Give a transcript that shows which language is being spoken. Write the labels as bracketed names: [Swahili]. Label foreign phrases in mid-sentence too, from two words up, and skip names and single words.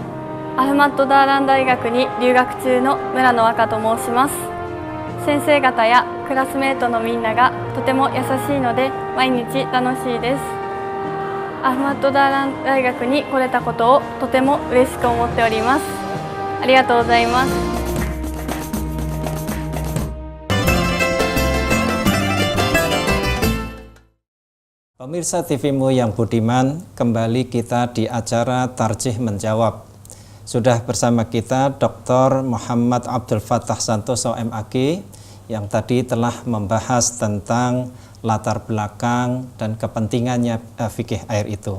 [Japanese] アフマッドダーラン大学に留学中の村野和香と申します。先生方やクラスメートのみんながとても優しいので毎日楽しいです。アフマッドダーラン大学に来れたことをとても嬉しく思っております。ありがとうございます。 [Indonesian] Pemirsa TV-mu yang budiman, kembali kita di acara Tarjih Menjawab. Sudah bersama kita Dr. Muhammad Abdul Fattah Santoso MAG yang tadi telah membahas tentang latar belakang dan kepentingannya fikih air itu.